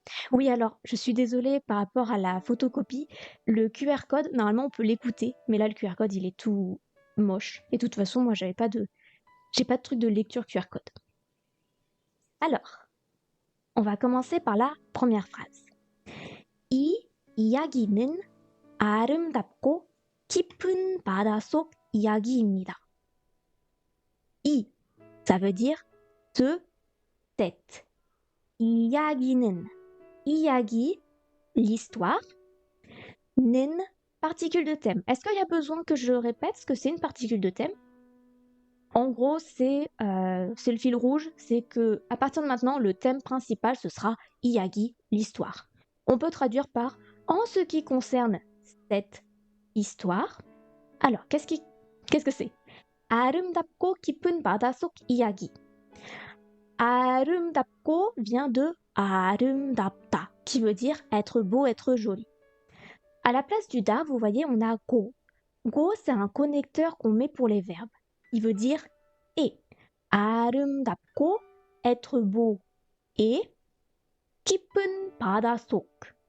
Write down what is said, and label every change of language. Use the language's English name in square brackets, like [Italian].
[French] Oui, alors, je suis désolée par rapport à la photocopie. Le QR code, normalement, on peut l'écouter, mais là, le QR code, il est tout moche. Et de toute façon, moi, j'ai pas de truc de lecture QR code. Alors, on va commencer par la première phrase. [Korean] 이 이야기는 아름답고 깊은 바닷속 이야기입니다. [French] 이, ça veut dire ce, cette. 이야기는, 이야기, l'histoire. 는, particule de thème. Est-ce qu'il y a besoin que je répète ce que c'est une particule de thème? En gros, c'est le fil rouge, c'est que à partir de maintenant, le thème principal, ce sera Iyagi, l'histoire. On peut traduire par en ce qui concerne cette histoire. Alors, qu'est-ce que c'est? [Korean] 아름답고 깊은 바닷속 이야기. [French] 아름답고 vient de 아름답다, qui veut dire être beau, être joli. À la place du da, vous voyez, on a go. Go, c'est un connecteur qu'on met pour les verbes. Il veut dire et. 아름답고, être beau, et [Korean] 깊은 바닷속.